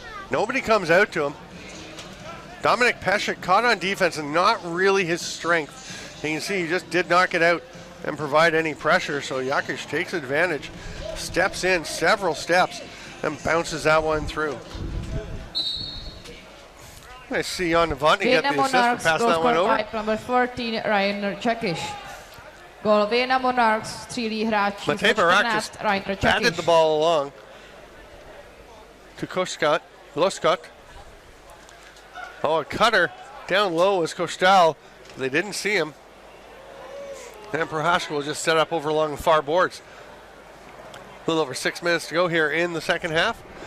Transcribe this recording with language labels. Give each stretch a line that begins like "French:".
English: Nobody comes out to him. Dominik Pesek caught on defense and not really his strength. And you can see he just did not get out and provide any pressure. So Jakish takes advantage, steps in several steps, and bounces that one through. I see Jan Novotny get the assist for passing that one over. Number 14, Rainer Čekiš.
Czech: Goal Vienna Monarchs, střílí hráč číslo 14, Rainer Čekiš.
English: Batted the ball along to Loskot. Oh, a cutter down low was Kostal. They didn't see him. And Procházka will just set up over along the far boards. A little over 6 minutes to go here in the second half.